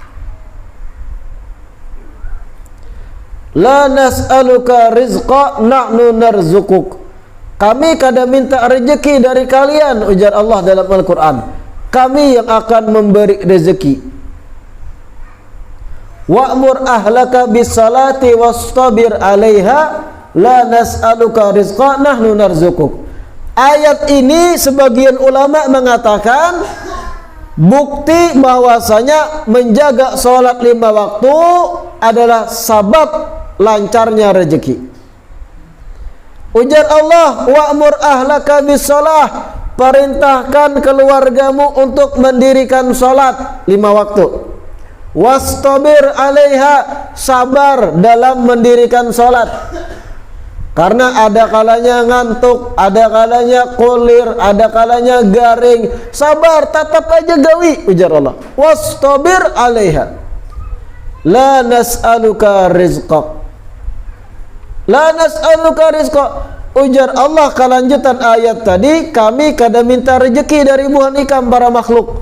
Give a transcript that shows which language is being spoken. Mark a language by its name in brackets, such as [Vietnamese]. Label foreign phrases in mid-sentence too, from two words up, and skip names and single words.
[Arabic] لا نسألك رزقا نحن نرزقك. [Banjar] Kami kada minta rezeki dari kalian, ujar Allah dalam Al-Quran. [Indonesian] Kami yang akan memberi rezeki. [Arabic] وأمر أهلك بالصلاة واصطبر عليها لا نسألك رزقا نحن نرزقك. [Indonesian] Ayat ini sebagian ulama mengatakan bukti bahwasanya menjaga sholat 5 waktu adalah sabab lancarnya rezeki. [Banjar] Ujar Allah, [Arabic] وأمر أهلك بالصلاة, [Banjar] perintahkan keluargamu untuk mendirikan sholat 5 waktu. [Arabic] واصطبر عليها, [Indonesian] sabar dalam mendirikan sholat. [Banjar] Karena ada kalanya ngantuk, ada kalanya kulir, ada kalanya garing. Sabar, tatap aja gawi, ujar Allah. [Arabic] واصطبر عليها. لا نسألك رزقك. لا نسألك رزقك. [Banjar] Ujar Allah kelanjutan ayat tadi, kami kada minta rezeki dari buah ikam para makhluk.